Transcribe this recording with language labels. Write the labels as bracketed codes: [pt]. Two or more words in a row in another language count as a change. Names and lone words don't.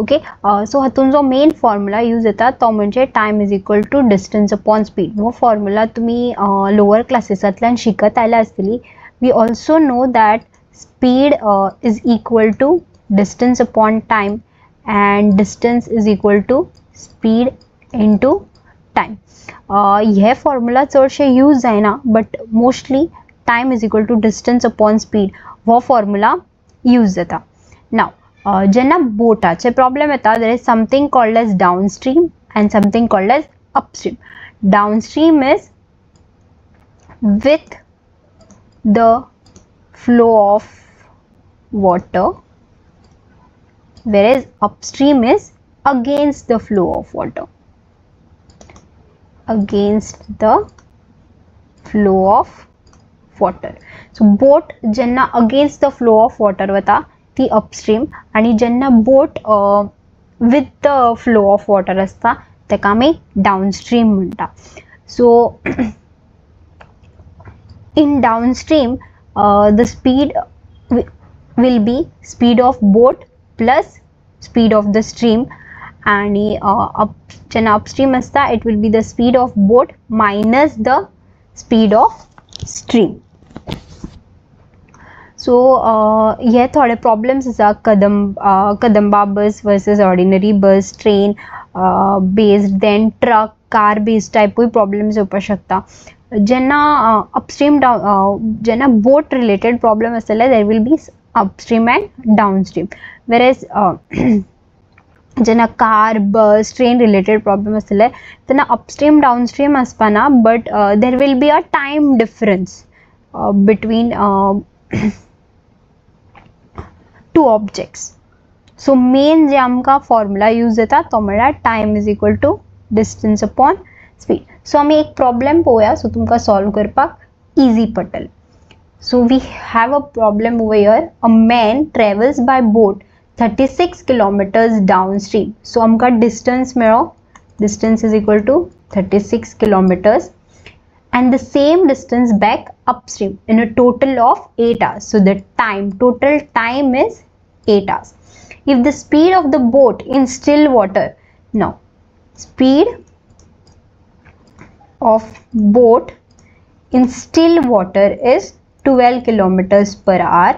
[kok] ओके. सो हातून जो मेन फॉर्म्युला यूज जाता तो म्हणजे [en] time is equal to distance upon speed. [kok] हो फॉर्म्युला तुम्ही लोअर क्लासेसांतल्यान शिकत आयला आसतली. [en] we also know that speed is equal to distance upon time and distance is equal to speed into time. [kok] हे फॉर्म्युला चडशे यूज जायना [en] but mostly time is equal to distance upon speed [kok] हो फॉर्म्युला यूज जाता. नाव जेन्ना बोटाचे प्रॉब्लेम येता [en] there is something called as down stream and something called as upstream. down stream is with the flow of water, whereas upstream is against the flow of water. Against the flow of water. So boat jenna against the flow of water [kok] वता ती [en] upstream [kok] आणि jenna [en] boat with the flow of water [kok] असता तेका आमी [en] downstream म्हणटा. So in downstream the speed will be speed of boat plus speed of the stream [kok] आणि जेन्ना upstream असता [en] it will be the speed of boat minus the speed of stream. [kok] So हे थोडे प्रॉब्लेम्स आसा कदंबा बस [en] versus ordinary bus, train based, then truck, car based [kok] टाइपूय प्रॉब्लेम्स येवपाक शकता. [en] जेन्ना अपस्ट्रीम जेन्ना boat related problem आसतले there will be upstream and downstream, whereas जेन्ना car bus train related problem [kok] आसतले तेन्ना [en] upstream downstream आसपाना but there will be a time difference between two objects. [kok] सो मेन जे आमकां फॉर्म्युला यूज जाता तो म्हळ्यार [en] time is equal to distance upon speed. [kok] सो आमी एक प्रॉब्लेम पळोवया सो तुमकां सॉल्व करपाक इजी पडटलें. [en] so we have a problem over here. a man travels by boat 36 kilometers downstream. [kok] So आमकां डिस्टन्स मेळ्ळो. [en] distance is equal to 36 kilometers and the same distance back upstream in a total of 8 hours. So the total time is 8 hours. If the speed of the boat in still water, now speed of boat in still water is 12 kilometers per hour.